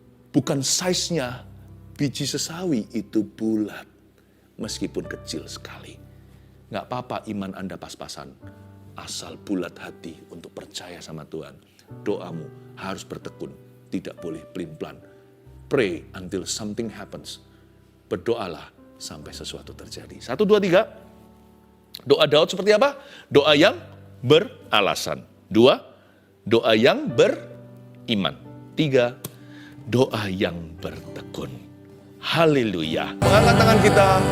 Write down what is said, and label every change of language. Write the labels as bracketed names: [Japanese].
[Indonesian] Bukan size-nya, biji sesawi itu bulat. Meskipun kecil sekali. Nggak apa-apa iman Anda pas-pasan. Asal bulat hati untuk percaya sama Tuhan. Doamu harus bertekun. Tidak boleh pelin-pelan. [English] Pray until something happens. [Indonesian] Berdoalah sampai sesuatu terjadi. 1, 2, 3. Doa Daud seperti apa? Doa yang beralasan. 2, doa yang beriman. 3, doa yang bertekun. Haleluya. Angkat tangan kita.